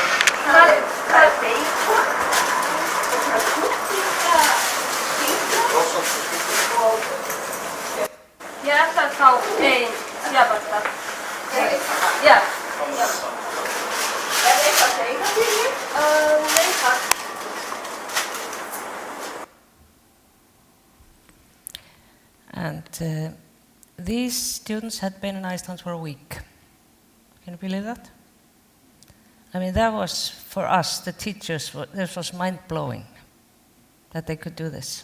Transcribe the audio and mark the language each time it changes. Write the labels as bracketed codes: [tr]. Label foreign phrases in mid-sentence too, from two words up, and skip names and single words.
[is] Ég ætla að fá ein sjávarda. Já. Eitthvað að segja fyrir? Nei, takk. [en] And these students had been in Iceland for a week. Can you believe that? I mean, that was, for us, the teachers, this was mind-blowing that they could do this.